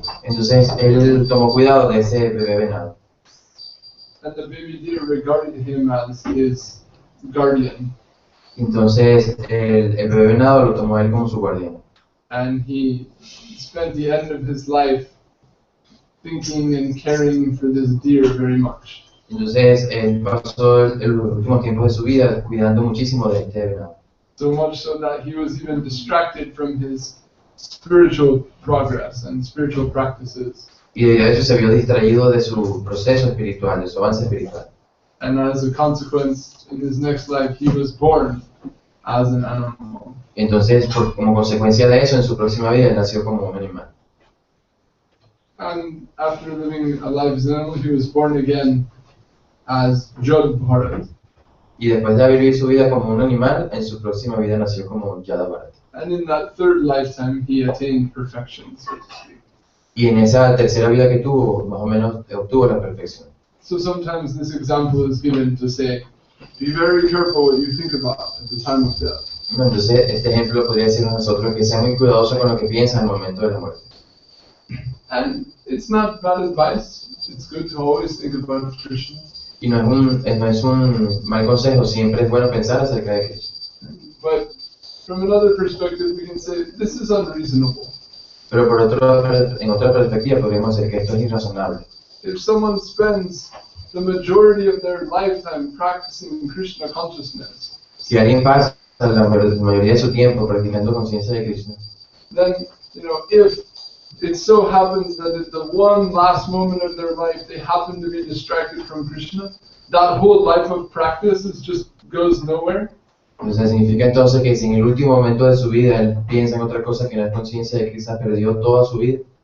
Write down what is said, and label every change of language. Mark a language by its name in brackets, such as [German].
[Spanish] Entonces él tomó cuidado de ese bebé venado. [English] And the baby deer regarded him as his guardian. [Spanish] Entonces el bebé venado lo tomó a él como su guardián. [English] And he spent the end of his life thinking and caring for this deer very much. [Spanish] Entonces él pasó el último tiempo de su vida cuidando muchísimo de este venado. [English] So much so that he was even distracted from his spiritual progress and spiritual practices. [Spanish] Y de hecho se vio distraído de su proceso espiritual, de su avance espiritual. [English] And as a consequence, in his next life, he was born as an animal. [Spanish] Entonces, como consecuencia de eso, en su próxima vida, él nació como un animal. [English] And after living a life as an animal, he was born again as Jod Bharat. [Spanish] Y después de vivir su vida como un animal, en su próxima vida nació como Yada Bharat. [English] And in that third lifetime, he attained perfection, so to speak. [Spanish] Y en esa tercera vida que tuvo, más o menos obtuvo la perfección. [English] So sometimes this example is given to say, be very careful what you think about at the time of death. [Spanish] Entonces, este ejemplo podría decirnos a nosotros que sean muy cuidadosos con lo que piensan en el momento de la muerte. [English] And it's not bad advice. It's good to always think about Krishna. [Spanish] Y no es un mal consejo, siempre es bueno pensar acerca de Krishna. [English] But from another perspective, we can say, this is unreasonable. [Spanish] Pero en otra perspectiva podríamos decir que esto es irrazonable. [English] If someone spends the majority of their lifetime practicing Krishna consciousness, [Spanish] Si alguien pasa la mayoría de su tiempo practicando conciencia de Krishna, [English] then, if it so happens that at the one last moment of their life they happen to be distracted from Krishna, that whole life of practice just goes nowhere. [Spanish] entonces significa entonces que si en el último momento de su vida él piensa en otra cosa que no es conciencia de Krishna, perdió toda su vida.